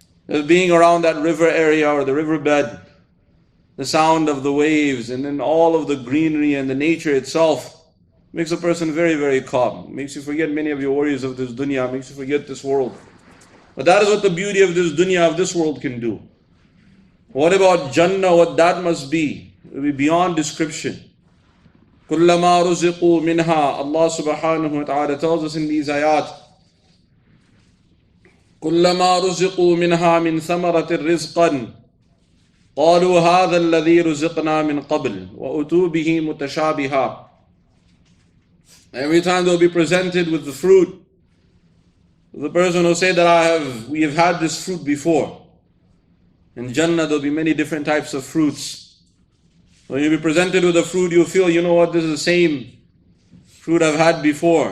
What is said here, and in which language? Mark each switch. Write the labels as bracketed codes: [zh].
[en] Just being around that river area or the riverbed, the sound of the waves, and then all of the greenery and the nature itself makes a person very, very calm. Makes you forget many of your worries of this dunya, makes you forget this world. But that is what the beauty of this dunya, of this world can do. What about Jannah, what that must be? It will be beyond description. [ar] كُلَّمَا رُزِقُوا مِنْهَا, [en] Allah subhanahu wa ta'ala tells us in these ayat, [ar] كُلَّمَا رُزِقُوا مِنْهَا مِنْ ثَمَرَةٍ رِزْقًا قَالُوا هَذَا الَّذِي رُزِقْنَا مِنْ قَبْلِ وَأُتُوا بِهِ مُتَشَابِهًا. [en] Every time they'll be presented with the fruit, the person will say that we have had this fruit before. In Jannah there'll be many different types of fruits. When you'll be presented with a fruit, you'll feel, you know what, this is the same fruit I've had before.